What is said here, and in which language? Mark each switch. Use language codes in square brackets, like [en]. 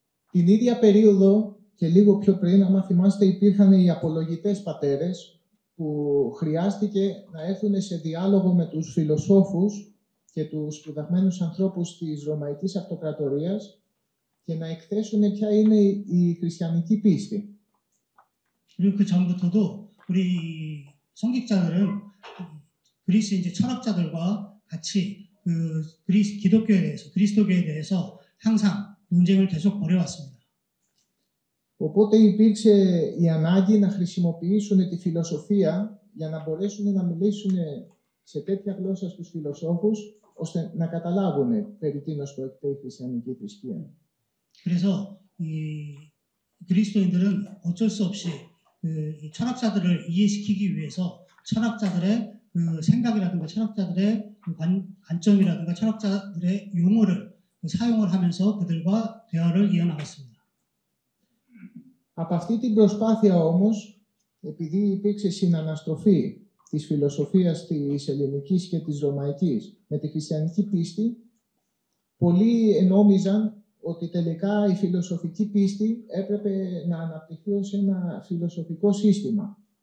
[el] Την ίδια περίοδο και λίγο πιο πριν, άμα θυμάστε, υπήρχαν οι απολογητές πατέρες που χρειάστηκε να έρθουν σε διάλογο με τους φιλοσόφους και τους σπουδαγμένους ανθρώπους της Ρωμαϊκής Αυτοκρατορίας και να εκθέσουν ποια είναι η χριστιανική πίστη. [ko] 그리고 그 전부터도 우리 성직자들은 그리스 이제 철학자들과 같이 그 그리스 기독교에 대해서, 그리스도교에 대해서 항상 논쟁을 계속 벌여왔습니다. [el] Οπότε υπήρξε η ανάγκη να χρησιμοποιήσουν τη φιλοσοφία για να μπορέσουν να μιλήσουν σε τέτοια γλώσσα στους φιλοσόφους, ώστε να καταλάβουν περί τίνος πρόκειται η χριστιανική θρησκεία. [ko] 그래서 이 그리스도인들은 어쩔 수 없이 그 이 철학자들을 이해시키기 위해서 철학자들의 그 생각이라든가 철학자들의 그 관점이라든가 철학자들의 용어를 사용을 하면서 그들과 대화를 이어나갔습니다. [el] Από αυτή την προσπάθεια όμως, επειδή υπήρξε συναναστροφή της φιλοσοφίας της ελληνικής και της ρωμαϊκής με τη χριστιανική πίστη, πολλοί νόμιζαν ότι τελικά η φιλοσοφική πίστη έπρεπε να αναπτυχθεί ως ένα φιλοσοφικό σύστημα.